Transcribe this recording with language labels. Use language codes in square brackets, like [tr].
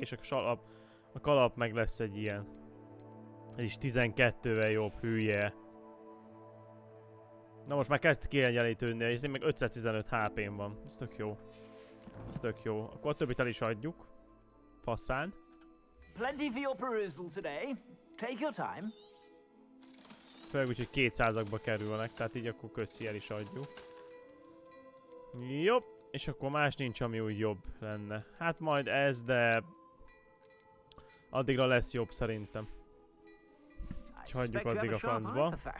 [hu] És a kalap meg lesz egy ilyen. Ez is 12-vel jobb, hülye. Na most már kezd kiegyenlítődni, és én meg 515 HP-m van. Ez tök jó. Ez tök jó. Akkor a többit el is adjuk. Faszán. [en] Plenty for your perusal today. Take your time. [hu] Főleg úgy, hogy 200-akba kerülnek, tehát így akkor köszi, el is adjuk. Jobb. És akkor más nincs, ami úgy jobb lenne. Hát majd ez, de... addigra lesz jobb szerintem. Úgyhogy hagyjuk addig a francba.